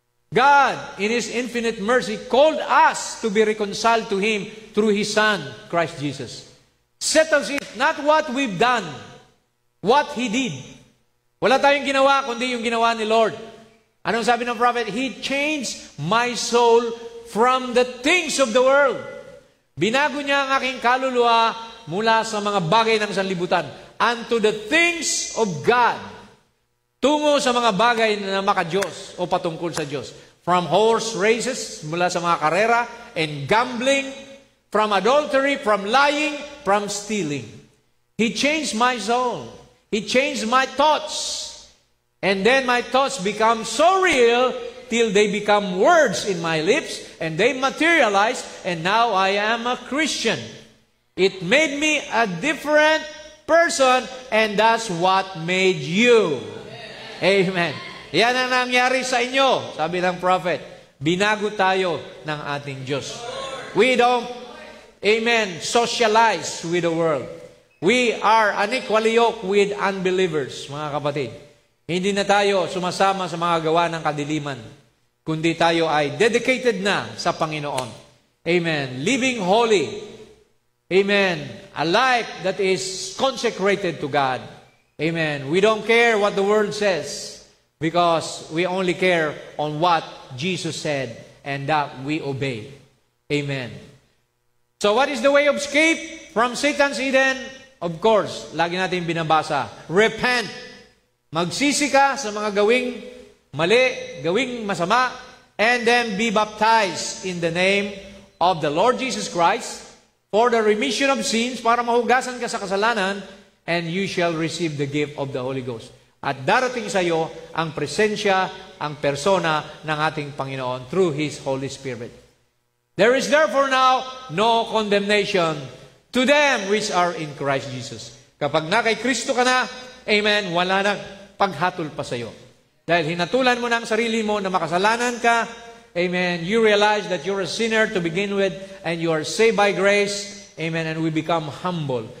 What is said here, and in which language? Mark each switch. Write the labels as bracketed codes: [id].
[en] God, in His infinite mercy, called us to be reconciled to Him through His Son, Christ Jesus. Settles it, not what we've done, what He did. [tl] Wala tayong ginawa, kundi yung ginawa ni Lord. Anong sabi ng prophet? [en] He changed my soul from the things of the world. [tl] Binago niya ang aking kaluluwa mula sa mga bagay ng sanlibutan [en] unto the things of God. [tl] Tungo sa mga bagay na maka-Diyos o patungkol sa Diyos. [en] From horse races, [tl] mula sa mga karera, [en] and gambling, from adultery, from lying, from stealing. He changed my soul. He changed my thoughts. And then my thoughts become so real till they become words in my lips and they materialize, and now I am a Christian. It made me a different person, and that's what made you. Amen. [tl] Yan ang nangyari sa inyo, sabi ng prophet. Binago tayo ng ating Diyos. [en] We don't, amen, socialize with the world. We are unequally yoked with unbelievers, [tl] mga kapatid. Hindi na tayo sumasama sa mga gawa ng kadiliman, kundi tayo ay dedicated na sa Panginoon. [en] Amen. Living holy. Amen. A life that is consecrated to God. Amen. We don't care what the world says because we only care on what Jesus said and that we obey. Amen. So what is the way of escape from Satan's Eden? Of course, [tl] lagi natin binabasa, [en] repent. [tl] Magsisi ka sa mga gawing mali, gawing masama, [en] and then be baptized in the name of the Lord Jesus Christ for the remission of sins, [tl] para mahugasan ka sa kasalanan, [en] and you shall receive the gift of the Holy Ghost. [tl] At darating sa iyo ang presensya, ang persona ng ating Panginoon [en] through His Holy Spirit. There is therefore now no condemnation to them which are in Christ Jesus. [tl] Kapag na kay Kristo ka na, amen, wala nang paghatol pa sa iyo. Dahil hinatulan mo na ang sarili mo na makasalanan ka, [en] amen, you realize that you're a sinner to begin with, and you are saved by grace, amen, and we become humble.